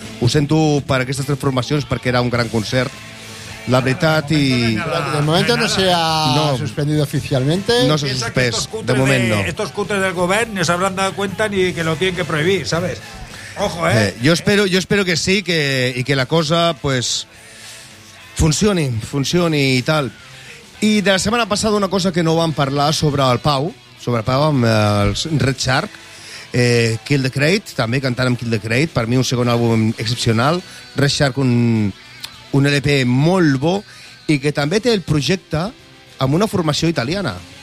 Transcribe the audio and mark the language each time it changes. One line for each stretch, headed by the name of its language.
Catalan: Ho sento per aquestes tres formacions perquè era un gran concert, la veritat, i...
Spanish: De moment no se ha suspendido oficialmente.
Catalan: No se suspès, de moment no.
Spanish: Estos cutres
Catalan: del govern
Spanish: no s'habran dado cuenta ni que lo tienen que prohibir, ¿sabes? Ojo, ¿eh?
Catalan: Jo espero que sí, que la cosa, pues, funcioni i tal. I de la setmana passada una cosa que no vam parlar sobre el Pau amb els Red Shark, Kill the Crate, també cantant amb Kill the Crate, per mi un segon àlbum excepcional, Red Shark un LP molt bo i que també té el projecte amb una formació italiana